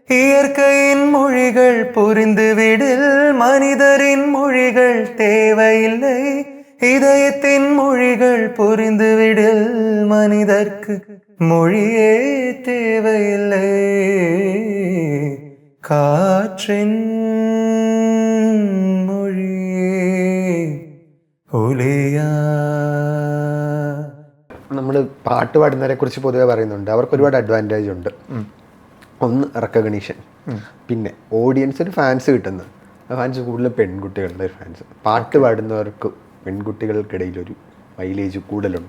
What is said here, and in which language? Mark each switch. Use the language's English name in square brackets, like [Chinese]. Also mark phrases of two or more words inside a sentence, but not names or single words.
[Tamil] இயற்கையின் மொழிகள் புரிந்துவிடில் மனிதரின் மொழிகள் தேவையில்லை. இதயத்தின் மொழிகள் புரிந்துவிடில் மனிதர்க்கு மொழியே தேவையில்லை. காற்றின் மொழியே ഒലിയാ. [Malayalam] നമ്മൾ പാട്ട് പാടുന്നവരെ കുറിച്ച് പൊതുവെ പറയുന്നുണ്ട്, അവർക്ക് ഒരുപാട് അഡ്വാൻറ്റേജ് ഉണ്ട്. ഒന്ന് റെക്കഗ്നീഷൻ, പിന്നെ ഓഡിയൻസിന് ഫാൻസ് കിട്ടുന്നത്. ഫാൻസ് കൂടുതലും പെൺകുട്ടികളുടെ ഒരു ഫാൻസ്. പാട്ട് പാടുന്നവർക്ക് പെൺകുട്ടികൾക്കിടയിൽ ഒരു മൈലേജ് കൂടുതലുണ്ട്.